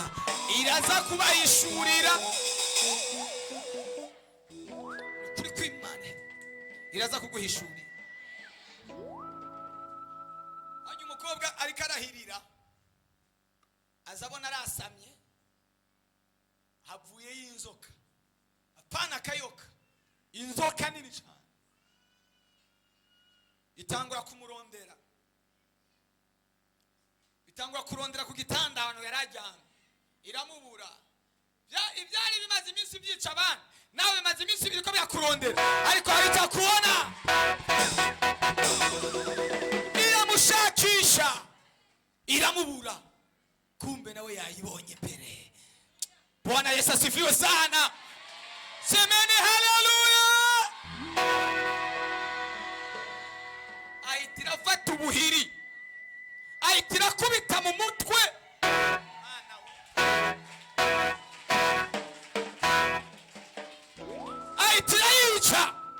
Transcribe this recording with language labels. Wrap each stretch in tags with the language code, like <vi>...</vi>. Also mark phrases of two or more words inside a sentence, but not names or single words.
<rn>Iraza kubahishurira turi kwimana, iraza kuguhishurira. Hanyuma umukobwa ariko arahirira, azabona arasamye, havuye y'inzoka, apana akayoka, inzoka nini cyane itangura kumurondera, itangura kurondera ku gitanda ahantu yarajyana, iramubura. Ibyari bimaze iminsi byica abana, nawe bimaze iminsi biriko byakurondera, ariko hari icyo kubona. Iramushakisha, iramubura, kumbe nawe yayibonye mbere.</rn> <sw>Bwana Yesu asifiwe sana. Semeni haleluya.</sw> <rn>Ahitira afata ubuhiri, ahitira kubita mu mutwe, ahitira yica.</rn>